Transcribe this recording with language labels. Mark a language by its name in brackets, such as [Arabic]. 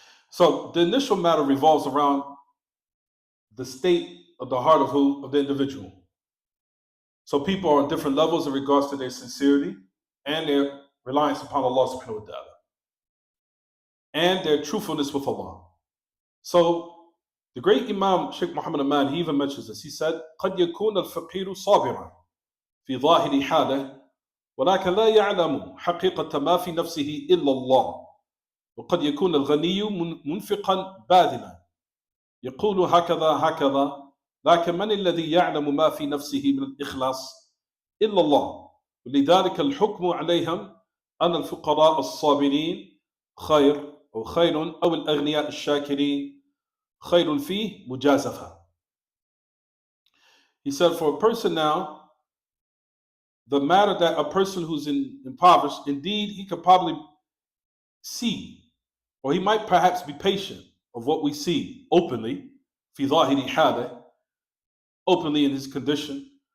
[English] So the initial matter revolves around the state of the heart of who? Of the individual. So people are at different levels in regards to their sincerity and their reliance upon Allah subhanahu wa ta'ala. And their truthfulness with Allah. So the great Imam Shaykh Muhammad Aman, he even mentions this. He said, [Arabic] قد يكون الفقير صابرا في ظاهر حاله ولكن لا يعلم حقيقة ما في نفسه إلا الله وقد يكون الغني منفقا باذلا يقول هكذا هكذا لكن من الذي يعلم ما في نفسه من الإخلاص إلا الله لذلك الحكم عليهم أن الفقراء الصابرين خير أو خير أو الأغنياء الشاكرين خير فيه مجازفة. [English] He said, for a person now, the matter that a person who's impoverished, indeed, he could probably see, or he might perhaps be patient of what we see openly, [Arabic] في ظاهر حاله, [English] openly in his condition.